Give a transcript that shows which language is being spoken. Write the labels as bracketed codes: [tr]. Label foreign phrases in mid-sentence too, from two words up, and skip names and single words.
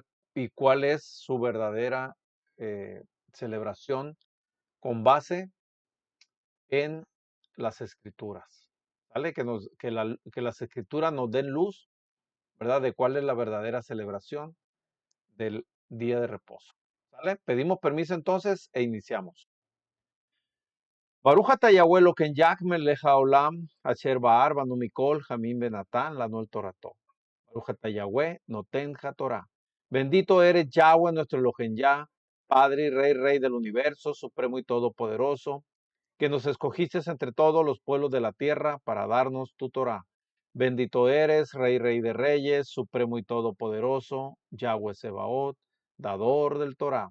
[es] ¿Y cuál es su verdadera celebración con base en las escrituras? ¿Vale? Que las escrituras nos den luz, ¿verdad? De cuál es la verdadera celebración del día de reposo. ¿Vale? Pedimos permiso entonces e iniciamos. [he] ברוך אתה יהוה אלוהינו יה מלך העולם, אשר בחר בנו מכל העמים ונתן לנו את תורתו. ברוך אתה יהוה נותן התורה. [es] Bendito eres Yahweh nuestro [he] אלוהינו יה, [es] Padre y Rey del universo, supremo y todopoderoso, que nos escogiste entre todos los pueblos de la tierra para darnos tu Torah. Bendito eres, Rey de reyes, supremo y todopoderoso, [he] יהוה צבאות, [es] dador del Torah.